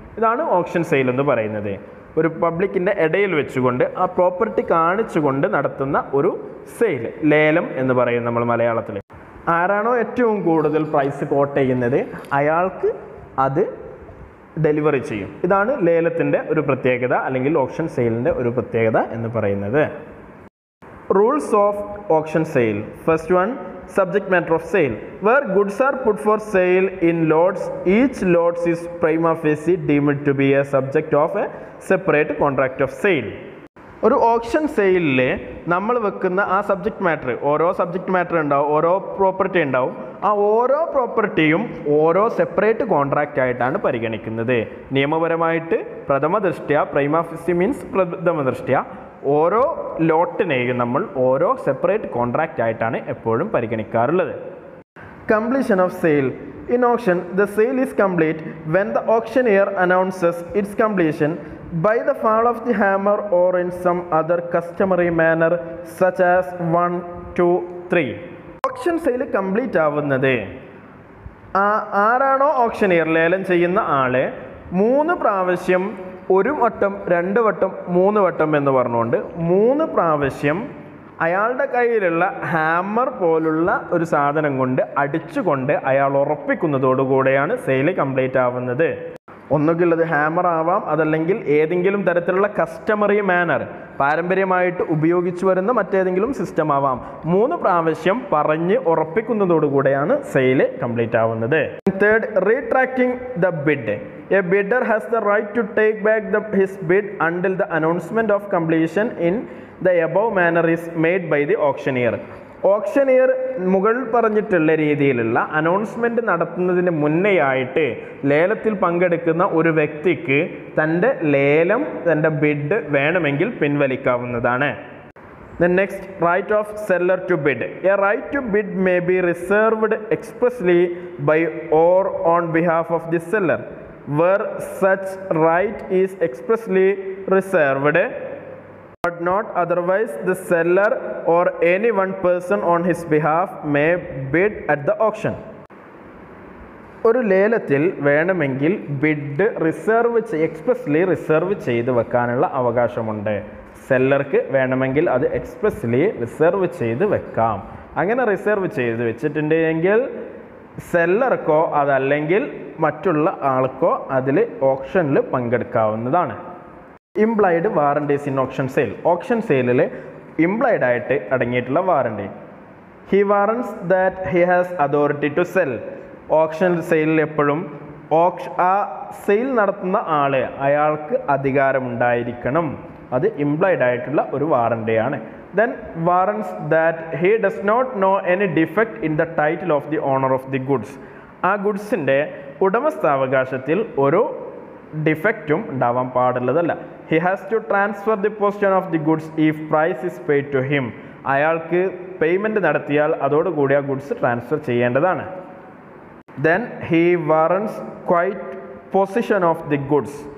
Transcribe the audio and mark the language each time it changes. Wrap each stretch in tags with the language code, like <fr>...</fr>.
<ml>ഇതാണ് option sale എന്ന് പറയുന്നത്. ഒരു പബ്ലിക്കിൻ്റെ ഇടയിൽ വെച്ചുകൊണ്ട് ആ പ്രോപ്പർട്ടി കാണിച്ചുകൊണ്ട് നടത്തുന്ന ഒരു സെയിൽ, ലേലം എന്ന് പറയും നമ്മൾ മലയാളത്തിൽ. ആരാണോ ഏറ്റവും കൂടുതൽ പ്രൈസ് കോട്ട് ചെയ്യുന്നത് അയാൾക്ക് അത് ഡെലിവറി ചെയ്യും. ഇതാണ് ലേലത്തിൻ്റെ ഒരു പ്രത്യേകത, അല്ലെങ്കിൽ ഓപ്ഷൻ സെയിലിൻ്റെ ഒരു പ്രത്യേകത എന്ന് പറയുന്നത്.</ml> <en>Rules of auction sale. First one, subject matter of sale. Where goods are put for sale in lots, each lot is prima facie deemed to be a subject of a separate contract of sale.</en> <ml>ഒരു option സെയിലിൽ നമ്മൾ വെക്കുന്ന ആ subject matter, ഓരോ subject matter ഉണ്ടാവും, ഓരോ property ഉണ്ടാവും. ആ ഓരോ പ്രോപ്പർട്ടിയും ഓരോ സെപ്പറേറ്റ് കോൺട്രാക്റ്റ് ആയിട്ടാണ് പരിഗണിക്കുന്നത്. നിയമപരമായിട്ട് പ്രഥമ ദൃഷ്ട്യ, പ്രൈമാ ഫേസി മീൻസ് പ്രഥമ ദൃഷ്ട്യ, ഓരോ ലോട്ടിനെയും നമ്മൾ ഓരോ സെപ്പറേറ്റ് കോൺട്രാക്റ്റ് ആയിട്ടാണ് എപ്പോഴും പരിഗണിക്കാറുള്ളത്.</ml> <en>Completion of sale. In auction, the sale is complete when the auctioneer announces its completion by the fall of the hammer or in some other customary manner such as 1, 2, 3.</en> <ml>Option sale complete ആവുന്നത് ആരാണോ ഓപ്ഷനിയർ, ലേലം ചെയ്യുന്ന ആള് 3 പ്രാവശ്യം, 1 വട്ടം, 2 വട്ടം, 3 വട്ടം എന്ന് പറഞ്ഞുകൊണ്ട് 3 പ്രാവശ്യം അയാളുടെ കയ്യിലുള്ള ഹാമർ പോലുള്ള ഒരു സാധനം കൊണ്ട് അടിച്ചുകൊണ്ട് അയാൾ ഉറപ്പിക്കുന്നതോടുകൂടെയാണ് സെയിൽ കംപ്ലീറ്റ് ആവുന്നത്. ഒന്നുകിൽ അത് ഹാമർ ആവാം, അതല്ലെങ്കിൽ ഏതെങ്കിലും തരത്തിലുള്ള കസ്റ്റമറി മാനർ, പാരമ്പര്യമായിട്ട് ഉപയോഗിച്ചു വരുന്ന മറ്റേതെങ്കിലും സിസ്റ്റം ആവാം. 3 പ്രാവശ്യം പറഞ്ഞ് ഉറപ്പിക്കുന്നതോടുകൂടെയാണ് സെയിൽ കംപ്ലീറ്റ് ആവുന്നത്.</ml> <en>Third, retracting the bid. A bidder has the right to take back his bid until the announcement of completion in the above manner is made by the auctioneer.</en> <ml>ഓപ്ഷനിയർ മുകളിൽ പറഞ്ഞിട്ടുള്ള രീതിയിലുള്ള അനൗൺസ്മെൻറ്റ് നടത്തുന്നതിന് മുന്നേയായിട്ട് ലേലത്തിൽ പങ്കെടുക്കുന്ന ഒരു വ്യക്തിക്ക് തൻ്റെ ലേലം, തൻ്റെ ബിഡ് വേണമെങ്കിൽ പിൻവലിക്കാവുന്നതാണ്.</ml> <en>The next, right of seller to bid. A right to bid may be reserved expressly by or on behalf of the seller. Where such right is expressly reserved but not otherwise, the seller or any one person on his behalf may bid at the auction.</en> <ml>ഒരു ലേലത്തിൽ വേണമെങ്കിൽ bid expressly reserve ചെയ്ത് വെക്കാനുള്ള അവകാശമുണ്ട്. സെല്ലർക്ക് വേണമെങ്കിൽ അത് expressly reserve ചെയ്ത് വെക്കാം. അങ്ങനെ റിസർവ് ചെയ്ത് വെച്ചിട്ടുണ്ടെങ്കിൽ സെല്ലർക്കോ അതല്ലെങ്കിൽ മറ്റുള്ള ആൾക്കോ അതിൽ ഓപ്ഷനിൽ പങ്കെടുക്കാവുന്നതാണ്.</ml> <en>Implied warranties in auction sale.</en> <ml>Option സെയിലിൽ ഇംപ്ലൈഡ് ആയിട്ട് അടങ്ങിയിട്ടുള്ള warranty.</ml> <en>He warrants that he has authority to sell.</en> <ml>Option സെയിലിൽ എപ്പോഴും ആ സെയിൽ നടത്തുന്ന ആള്, അയാൾക്ക് അധികാരമുണ്ടായിരിക്കണം. അത് ഇംപ്ലൈഡ് ആയിട്ടുള്ള ഒരു വാറണ്ടിയാണ്.</ml> <en>Then warrants that he does not know any defect in the title of the owner of the goods.</en> <ml>ആ ഗുഡ്സിൻ്റെ ഉടമസ്ഥാവകാശത്തിൽ ഒരു ഡിഫക്റ്റും ഉണ്ടാവാൻ പാടുള്ളതല്ല.</ml> <en>He has to transfer the possession of the goods if price is paid to him.</en> <ml>അയാൾക്ക് payment നടത്തിയാൽ അതോടുകൂടി ആ goods transfer ചെയ്യേണ്ടതാണ്.</ml> <en>Then he warrants quite possession of the goods.</en>